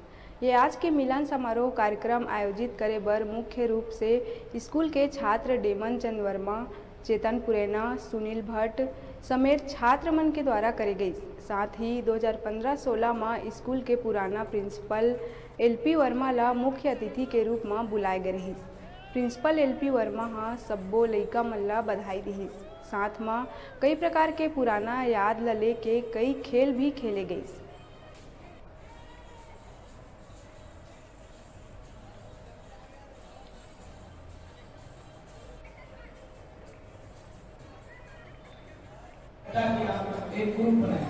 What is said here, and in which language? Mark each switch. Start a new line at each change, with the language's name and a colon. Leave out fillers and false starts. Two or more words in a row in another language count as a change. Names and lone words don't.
Chhattisgarhi: ये आज के मिलन समारोह कार्यक्रम आयोजित करे बर मुख्य रूप से स्कूल के छात्र डेमन चंद वर्मा, चेतन पुरैना, सुनील भट्ट समेत छात्र मन के द्वारा करे गई। साथ ही 2015-16 में स्कूल के पुराना प्रिंसिपल एलपी वर्मा ला मुख्य अतिथि के रूप में बुलाए गए रहिस। प्रिंसिपल एलपी वर्मा हाँ सब्बो लइका मन ला बधाई दिहिस। साथ में कई प्रकार के पुराना याद ला लेके कई खेल भी खेले गई। एक ग्रुप बनाए।